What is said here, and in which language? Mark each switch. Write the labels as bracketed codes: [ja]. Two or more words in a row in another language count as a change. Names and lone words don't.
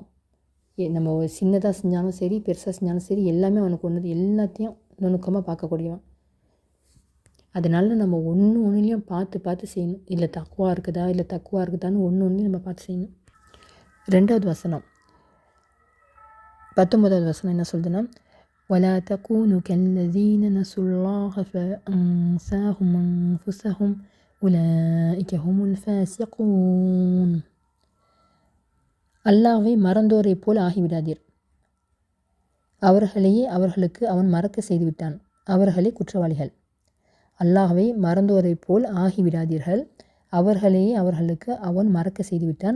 [ta] நம்ம சின்னதாக செஞ்சாலும் சரி, பெருசாக செஞ்சாலும் சரி, எல்லாமே அவனுக்கு ஒன்று, எல்லாத்தையும் நுணுக்கமாக பார்க்கக்கூடியவன். அதனால நம்ம ஒன்றுலையும் பார்த்து செய்யணும். இல்லை தக்குவா இருக்குதான்னு ஒன்றுலையும் நம்ம பார்த்து செய்யணும். 2வது வசனம் 19வது வசனம் என்ன சொல்லுதுன்னா, [ar] وَلَا تَكُونُوا كَالَّذِينَ نَسُوا اللَّهَ فَأَنْسَاهُمْ أَنْفُسَهُمْ أُولَئِكَ هُمُ الْفَاسِقُونَ. [ta] அல்லாஹ்வை மறந்தோரை போல் ஆகிவிடாதீர். அவர்களையே அவர்களுக்கு அவன் மறக்க செய்துவிட்டான். அவர்களே குற்றவாளிகள். அல்லாஹ்வை மறந்தோரை போல் ஆகிவிடாதீர்கள். அவர்களையே அவர்களுக்கு அவன் மறக்க செய்துவிட்டான்.